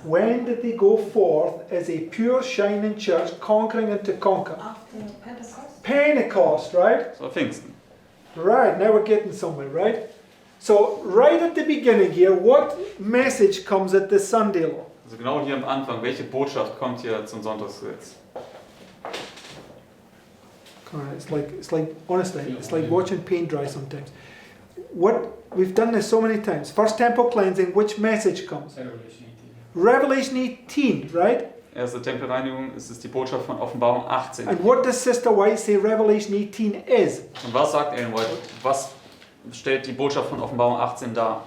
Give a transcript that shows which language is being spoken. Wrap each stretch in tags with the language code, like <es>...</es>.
<en>When did they go forth as a pure, shining church, conquering and to conquer? After Pentecost? Pentecost, right?</en> <de>Das war Pfingsten.</de> <en>Right, now we're getting somewhere, right? So, right at the beginning here, what message comes at the Sunday law?</en> <de>Also genau hier am Anfang, welche Botschaft kommt hier zum Sonntagsgesetz?</de> <en>It's like honestly, it's like watching paint dry sometimes. What we've done this so many times. First temple cleansing, which message comes? Revelation 18, right?</en> <de>Erste Tempelreinigung, es ist die Botschaft von Offenbarung 18.</de> <en>And what does Sister White say Revelation 18 is?</en> <de>Und was sagt Ellen White? Was stellt die Botschaft von Offenbarung 18 dar?</de>